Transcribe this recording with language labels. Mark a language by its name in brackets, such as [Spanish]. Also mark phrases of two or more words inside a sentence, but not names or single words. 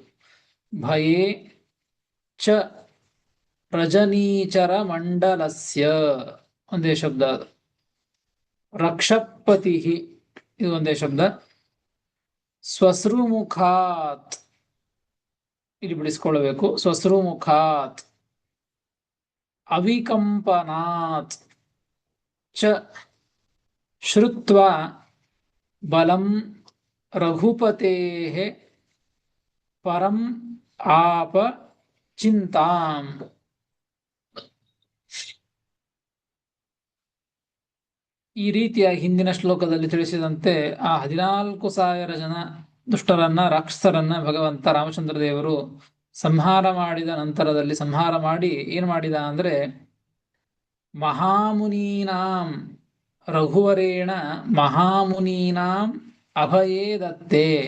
[Sanskrit] ಭಯೇ ಚ ರಜನೀಚರ ಮಂಡಲಸ್ಯ [Kannada] ಒಂದೇ ಶಬ್ದ ಅದು. ರಕ್ಷಪತಿ ಇದು ಒಂದೇ ಶಬ್ದ. ಸ್ವಶ್ರುಮುಖಾತ್ ಇಲ್ಲಿ ಬಿಡಿಸ್ಕೊಳ್ಬೇಕು. [Sanskrit] ಸ್ವಶ್ರುಮುಖಾತ್ ಅವಿಕಂಪನಾತ್ ಚ ಶ್ರುತ್ವಾ ಬಲಂ ರಘುಪತೇಃ ಪರಂ ಆಪ ಚಿಂತಾಂ. [Kannada] ಈ ರೀತಿಯಾಗಿ ಹಿಂದಿನ ಶ್ಲೋಕದಲ್ಲಿ ತಿಳಿಸಿದಂತೆ ಆ 14,000 ಜನ ದುಷ್ಟರನ್ನ, ರಾಕ್ಷಸರನ್ನ ಭಗವಂತ ರಾಮಚಂದ್ರ ದೇವರು ಸಂಹಾರ ಮಾಡಿದ ನಂತರದಲ್ಲಿ ಸಂಹಾರ ಮಾಡಿ ಏನ್ ಮಾಡಿದ ಅಂದ್ರೆ, [Sanskrit] ಮಹಾಮುನೀನಾಂ ರಘುವರೇಣ ಮಹಾಮುನೀನಾಂ ಅಭಯೇ ದತ್ತೆ.